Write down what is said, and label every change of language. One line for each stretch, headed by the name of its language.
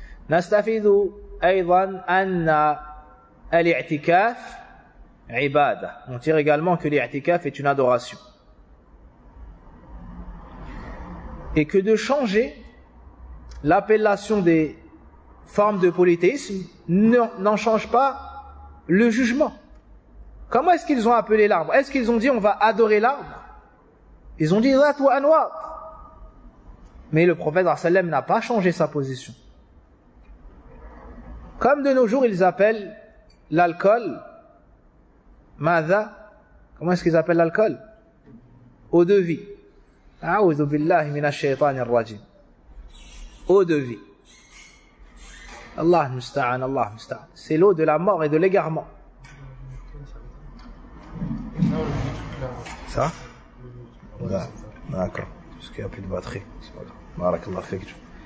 Arabic: نَسْتَفِذُ أَيْضًا أَنَّ الاعتكاف عبادة.
French: On tire également que l'i'tikaf est une adoration. Et que de changer l'appellation des formes de polythéisme n'en change pas le jugement. Comment est-ce qu'ils ont appelé l'arbre? Est-ce qu'ils ont dit on va adorer l'arbre? Ils ont dit ذات وأنواط. Mais le prophète
Arabic: صلى الله عليه وسلم
French: n'a pas changé sa position. Comme de nos jours ils appellent l'alcool, ماذا, comment est-ce qu'ils appellent l'alcool? Eau de vie.
Arabic: أعوذ بالله من الشيطان الرجيم.
French: Eau de vie.
Arabic: Allah musta'an, Allah musta'an.
French: C'est l'eau de la mort et de l'égarement. Ça? D'accord. Parce qu'il n'y a plus de batterie. Barakallah fik.